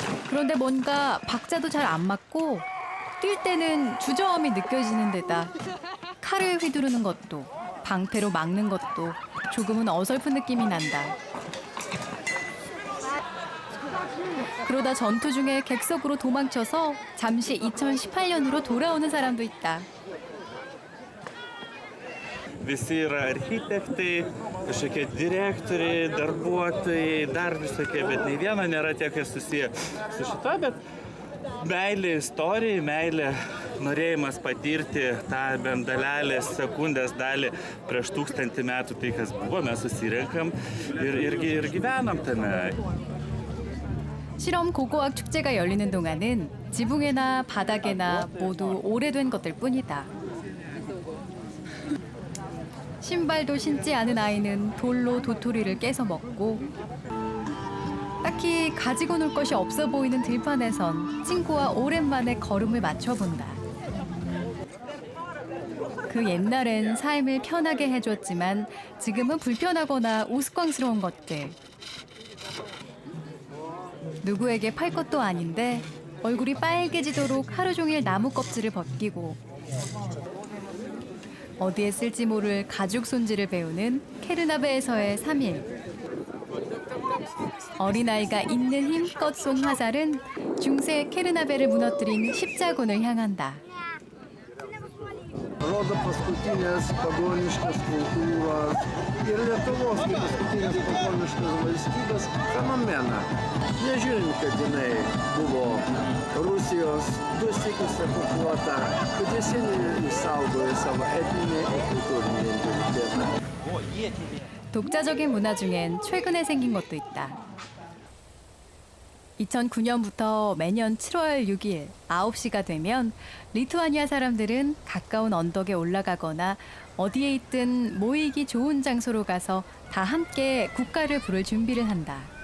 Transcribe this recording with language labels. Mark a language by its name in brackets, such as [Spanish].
[Korean] 그런데 뭔가 박자도 잘 안 맞고 뛸 때는 주저함이 느껴지는 데다 칼을 휘두르는 것도 방패로 막는 것도 조금은 어설픈 느낌이 난다. 그러다 전투 중에 객석으로 도망쳐서 잠시 2018년으로 돌아오는 사람도 있다. [Lithuanian] Visi yra architektai, kažkokie direktoriai, darbuotojai, dar visokie, bet nei vieno nėra tiek susiję su šito, bet meilė istorijai, meilė norėjimas patirti tą bent dalelės sekundės dalį prieš 1000 metų, tai kas buvo, mes susirenkam ir gyvenam tame. [Korean] 실험 고고학 축제가 열리는 동안은 지붕에나 바닥에나 모두 오래된 것들 뿐이다. 신발도 신지 않은 아이는 돌로 도토리를 깨서 먹고 딱히 가지고 놀 것이 없어 보이는 들판에선 친구와 오랜만에 걸음을 맞춰본다. 그 옛날엔 삶을 편하게 해줬지만 지금은 불편하거나 우스꽝스러운 것들. 누구에게 팔 것도 아닌데 얼굴이 빨개지도록 하루 종일 나무 껍질을 벗기고 어디에 쓸지 모를 가죽 손질을 배우는 케르나베에서의 3일. 어린아이가 있는 힘껏 쏜 화살은 중세 케르나베를 무너뜨린 십자군을 향한다. [Lithuanian] Rodo paskutinės pagoniškos kultūros ir Lietuvos kaip paskutinės pagoniškos valstybės fenomeną. Nežiūrint, kad jinai buvo Rusijos 2 sykius okupuota, kad jis išsaugojo savo etninį ir kultūrinį identitetą. [Korean] 독자적인 문화 중엔 최근에 생긴 것도 있다. 2009년부터 매년 7월 6일 9시가 되면 리투아니아 사람들은 가까운 언덕에 올라가거나 어디에 있든 모이기 좋은 장소로 가서 다 함께 국가를 부를 준비를 한다.